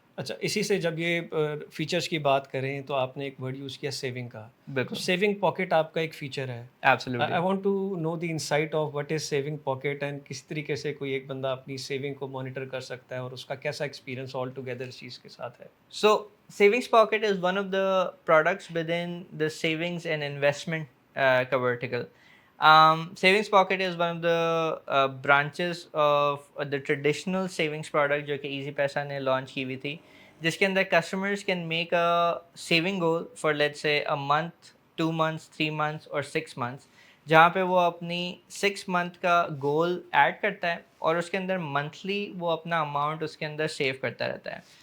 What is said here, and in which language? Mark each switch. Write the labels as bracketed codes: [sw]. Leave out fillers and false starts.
[ur] اچھا, اسی سے جب یہ فیچرز کی بات کریں تو آپ نے ایک ورڈ یوز کیا سیونگ کا. بالکل, سیونگ پاکٹ آپ کا ایک فیچر ہے. [en] absolutely. I want to know the insight of what is saving pocket and [ur] کس طریقے سے کوئی ایک بندہ اپنی سیونگ کو مانیٹر کر سکتا ہے اور اس کا کیسا ایکسپیرینس آل ٹوگیدر اس چیز کے ساتھ ہے. [en] So savings pocket is one of the products within the savings and investment ka vertical. Savings pocket is one of the branches of the traditional savings product [ur] جو کہ Easy Paisa نے launch کی ہوئی تھی, جس کے اندر [en] customers can make a saving goal for let's say a month, 2 months, 3 months or 6 months, [ur] جہاں پہ وہ اپنی 6 month کا گول ایڈ کرتا ہے اور اس کے اندر منتھلی وہ اپنا اماؤنٹ اس کے اندر سیو کرتا رہتا ہے.